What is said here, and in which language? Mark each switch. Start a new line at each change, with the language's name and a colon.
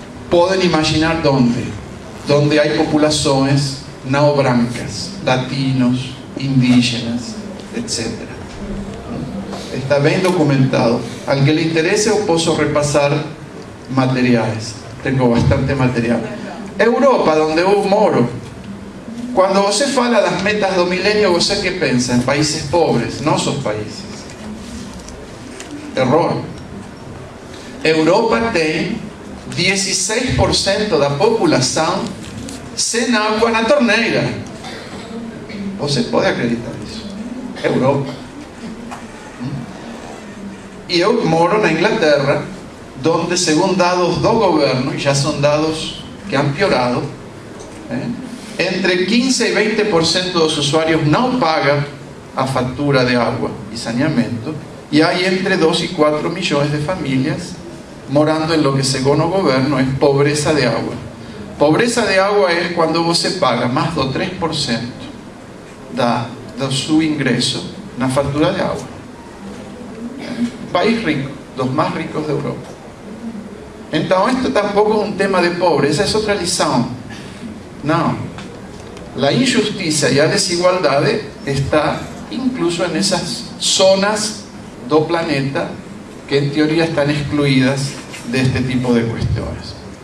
Spanish: Pueden imaginar dónde. Donde hay poblaciones no
Portuguese: brancas,
Spanish: latinos, indígenas, etc. Está bien documentado. Al que le interese, yo puedo repasar materiales. Tengo bastante material. Europa, donde yo
Portuguese: moro.
Spanish: Cuando
Portuguese: você fala das metas do milenio, você que pensa
Spanish: en
Portuguese: países pobres,
Spanish: no esos países. Error.
Portuguese: Europa tem 16% da população sem água na torneira. Você pode acreditar nisso? Europa. E eu moro na Inglaterra,
Spanish: donde, según
Portuguese: dados do governo, e já são dados que
Spanish: han
Portuguese: piorado, entre 15 e 20% dos usuários não pagam a fatura de água e saneamento, e há entre 2 e 4 milhões de famílias morando em
Spanish: lo que, según
Portuguese: o governo, é pobreza de água. Pobreza de água é quando você paga mais do 3% do seu ingresso na fatura de água.
Spanish: País rico, dos más ricos de Europa.
Portuguese: Então,
Spanish: esto tampoco es un tema de pobre, esa es otra
Portuguese: lição.
Spanish: No, la injusticia y la desigualdad está incluso en esas zonas
Portuguese: do planeta
Spanish: que en teoría están excluidas de este tipo de cuestiones.